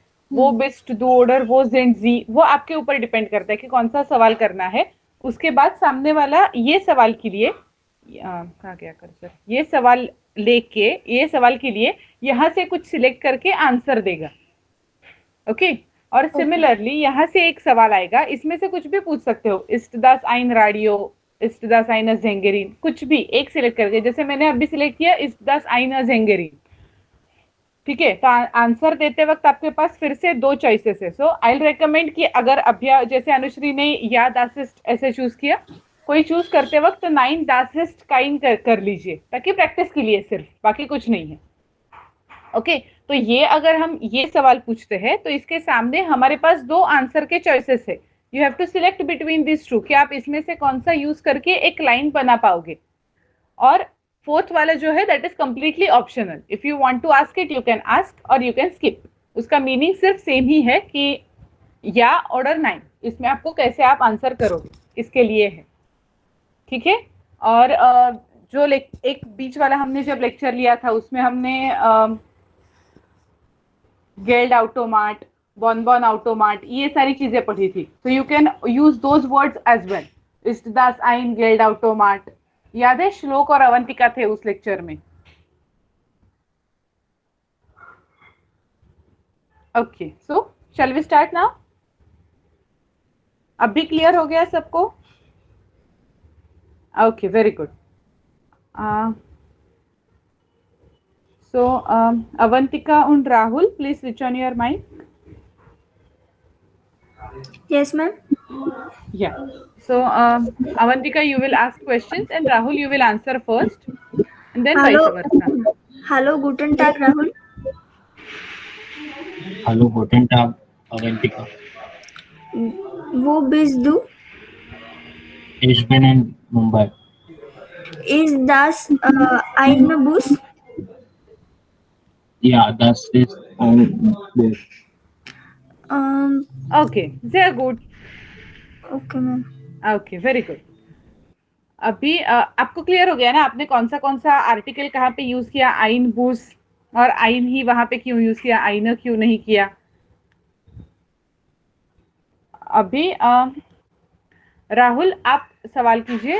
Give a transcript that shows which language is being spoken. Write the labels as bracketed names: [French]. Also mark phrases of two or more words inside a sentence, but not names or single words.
[Hindi] वो बेस्ट दो ऑर्डर वो जी वो आपके ऊपर डिपेंड करता है कि कौन सा सवाल करना है. उसके बाद सामने वाला ये सवाल के लिए कहा गया कर्सर, ये सवाल लेके ये सवाल के लिए यहाँ से कुछ सिलेक्ट करके आंसर देगा. ओके. और सिमिलरली यहाँ से एक सवाल आएगा, इसमें से कुछ भी पूछ सकते हो. [German] इस्ट das ein Radio, इस्ट das eine Sängerin, [Hindi] कुछ भी एक सिलेक्ट करके. जैसे मैंने अभी सिलेक्ट किया [German] ist das eine Sängerin. [Hindi] ठीक है. तो आंसर देते वक्त आपके पास फिर से दो चॉइसेस है. [English] So I will recommend [Hindi] कि अगर अभ्या जैसे अनुश्री ने या दासिस्ट ऐसे चूज किया, कोई चूज करते वक्त तो 9 [German] das ist kein [Hindi] कर लीजिए ताकि प्रैक्टिस के लिए सिर्फ, बाकी कुछ नहीं है. ओके. तो ये अगर हम ये सवाल पूछते हैं तो इसके सामने हमारे पास दो आंसर के चॉइसेस है. [English] You have to select between this two [Hindi] कि आप इसमें से कौन सा यूज करके एक लाइन बना पाओगे. और फोर्थ वाला जो है [English] that is completely optional. If you want to ask it you can ask और you can skip. [Hindi] उसका मीनिंग सिर्फ सेम ही है कि या ऑर्डर 9 इसमें आपको कैसे आप आंसर करोगे इसके लिए है. ठीक है. और जो एक बीच वाला हमने जब लेक्चर लिया था उसमें हमने [German] Geld Automat, Bonbon Automat, [Hindi] ये सारी चीजें पढ़ी थी. [English] तो you can use those words as well. [German] इस्ट das ein Geld Automat. [Hindi] याद है श्लोक और अवंतिका थे उस लेक्चर में. ओके. [English] So shall we start now. [Hindi] अब भी क्लियर हो गया सबको? [English] Okay, very good. So, Avantika and Rahul, please switch on your mic. Yes, ma'am. Yeah. So, Avantika, you will ask questions and Rahul, you will answer first and then Hello. vice versa. [German] Hallo, guten Tag, Rahul. Hallo, guten Tag, Avantika. Wo bist du? Ich bin in Mumbai. Ist das ein Bus? Ja, das ist ein Bus. Okay, sehr gut. [English] Okay, ma'am. Okay, very good. [Hindi] अभी आपको क्लियर हो गया ना आपने कौन सा आर्टिकल कहाँ पे यूज किया. [German] ein Bus [Hindi] और आइन ही वहां पे क्यों यूज किया, आइन क्यों नहीं किया. अभी राहुल आप सवाल कीजिए.